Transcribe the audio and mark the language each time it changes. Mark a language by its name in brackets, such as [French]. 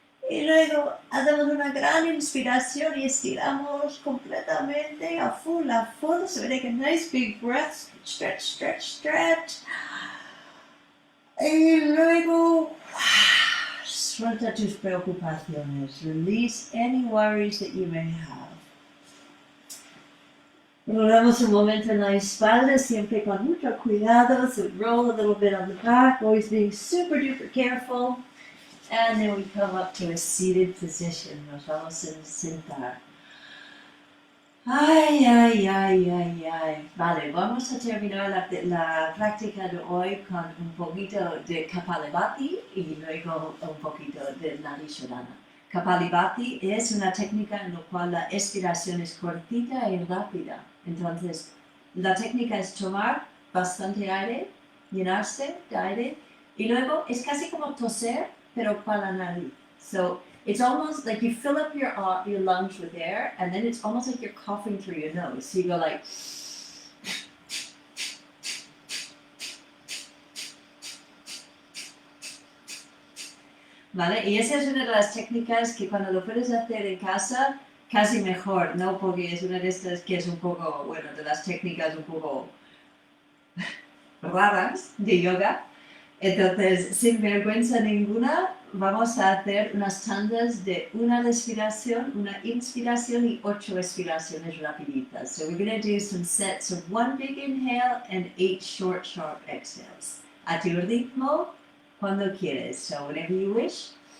[Spanish] Y luego hacemos una gran inspiración y estiramos completamente a full. [English] So we take a nice big breath, stretch, stretch, stretch. [Spanish] Y luego Suelta tus preocupaciones. [English] Release any worries that you may have. [Spanish] Rolamos un momento en la espalda, siempre con mucho cuidado. [English] So roll a little bit on the back, always being super duper careful. And then we come up to a seated position. [Spanish] Nos vamos a sentar. Ay, ay, ay, ay, ay. Vale, vamos a terminar la práctica de hoy con un poquito de Kapalabhati y luego un poquito de Narishodhana. Kapalabhati es una técnica en la cual la expiración es cortita y rápida. Entonces, la técnica es tomar bastante aire, llenarse de aire, y luego es casi como toser, pero para la nariz. [English] So, it's almost like you fill up your lungs with air, and then it's almost like you're coughing through your nose. So you go like... [Spanish] ¿Vale? Y esa es una de las técnicas que cuando lo puedes hacer en casa, casi mejor, ¿no? Porque es una de estas que es un poco, bueno, de las técnicas un poco raras de yoga. Entonces, sin vergüenza ninguna, vamos a hacer unas tandas de una respiración, una inspiración y 8 expiraciones rapiditas. [English] So we're going to do some sets of 1 big inhale and 8 short, sharp exhales. [Spanish] A tu ritmo, cuando quieres. [English] So whenever you wish.